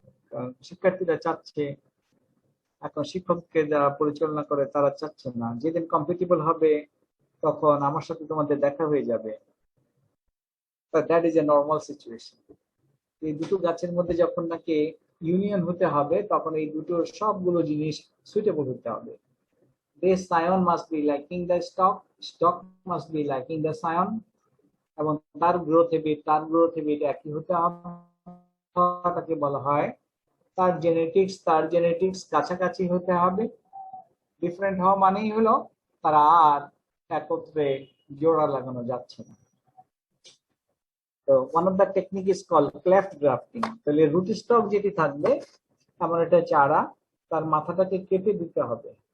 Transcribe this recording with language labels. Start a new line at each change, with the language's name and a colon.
Bangla: কারণ শিক্ষার্থীরা চাচ্ছে, এখন শিক্ষককে যারা পরিচালনা করে তারা চাচ্ছে না, যেদিন কম্পিটিবল হবে তখন আমার সাথে তোমাদের দেখা হয়ে যাবে।
English: That is a normal situation.
Bangla: এই দুটো গাছের মধ্যে যখন নাকি ইউনিয়ন হতে হবে, তখন এই দুটো সবগুলো জিনিস সুইটেবল হতে হবে।
English: The scion must be liking the stock, stock must be liking the scion,
Bangla: এবং তার গ্রোথ হেবিট একই হতে হবে। তাকে বলা হয় তার জেনেটিক্স কাছাকাছি হতে হবে। ডিফারেন্ট হওয়া মানেই হলো তারা আর একত্রে জোড়া লাগানো যাচ্ছে না। তো
English: One of the technique is call cleft grafting.
Bangla: তাহলে রুট স্টক যেটি থাকবে, আমার এটা চারা, তার মাথাটাকে কেটে দিতে হবে।